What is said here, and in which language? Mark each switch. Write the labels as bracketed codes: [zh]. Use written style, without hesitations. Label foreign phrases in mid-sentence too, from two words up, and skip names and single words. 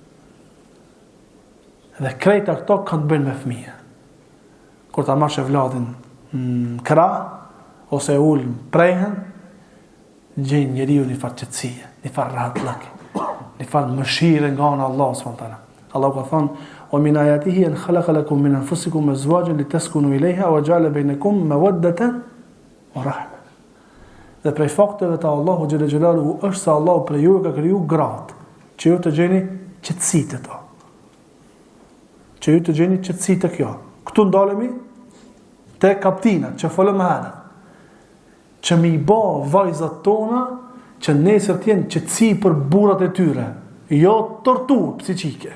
[sq] Dhe krejt ato kanë bën me fëmijë. Kur ta marrësh vladin krah ose ul prehen, gjen njeriu një farë qetësie, një farë rahatllëki, një farë mëshire nga ana Allahu [ar] سبحانه وتعالى. [sq] Allahu ka thënë [ar] ومن آياته أن خلق لكم من أنفسكم أزواجا لتسكنوا إليها وجعل بينكم مودة ورحمة. [sq] Dhe prej fakteve të Allahu [ar] جل جلاله [sq] është se Allahu për ju ka kriju gratë, që ju të gjeni qetësi të to. Që ju të gjeni qetësi të kjo. Këtu ndalemi te kaptinat që folëm më herët. Që mi bë vajzat tona që nesër të jenë qetësi për burrat e tyre, jo torturë psiqike.